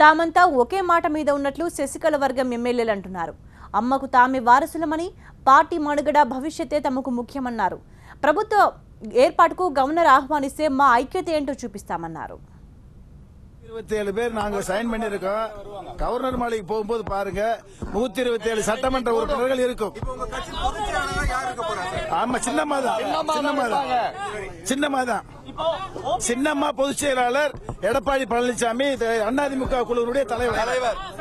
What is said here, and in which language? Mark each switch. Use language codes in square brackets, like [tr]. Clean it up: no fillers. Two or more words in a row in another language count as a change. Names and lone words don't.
[te] తామంతా ఒకే మాట మీద ఉన్నట్లు శశికళ వర్గం ఎమ్మెల్యేలు అంటున్నారు. అమ్మకు తామే వారసులమని, పార్టీ మనుగడ భవిష్యత్తే తమకు ముఖ్యమన్నారు. ప్రభుత్వ ఏర్పాటుకు గవర్నర్ ఆహ్వానిస్తే మా ఐక్యత ఏంటో చూపిస్తామన్నారు. [ta] 27 பேர் நாங்க சைன் பண்ணிருக்கோம். கவர்னர் மாளிகைக்கு போகும்போது பாருங்க 127 சட்டமன்ற உறுப்பினர்கள் இருக்கும். ஆமா, சின்னம்மா பொதுச் செயலாளர் எடப்பாடி பழனிசாமி அதிமுக குழுவினுடைய தலைவர்.